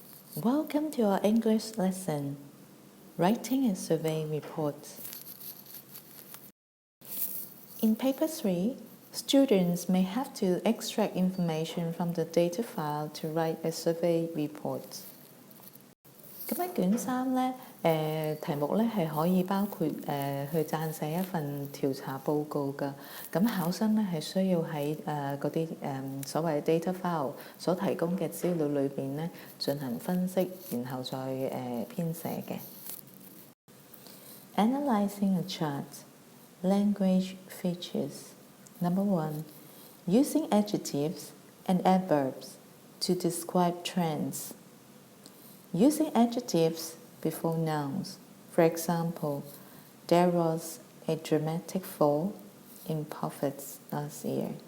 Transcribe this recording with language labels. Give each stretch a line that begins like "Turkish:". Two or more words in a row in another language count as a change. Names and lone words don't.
English: Welcome to our English lesson, Writing a Survey Report. In Paper 3, students may have to extract information from the data file to write a survey report.
Cantonese: 咁喺卷3咧，題目咧係可以包括去撰寫一份調查報告㗎。咁考生咧係需要喺嗰啲所謂
English: data file
Cantonese: 所提供嘅資料裏邊咧進行分析，然後再編寫嘅。
English: Analyzing a chart. Language features. Number 1. Using adjectives and adverbs to describe trends. Using adjectives before nouns. For example, there was a dramatic fall in profits last year.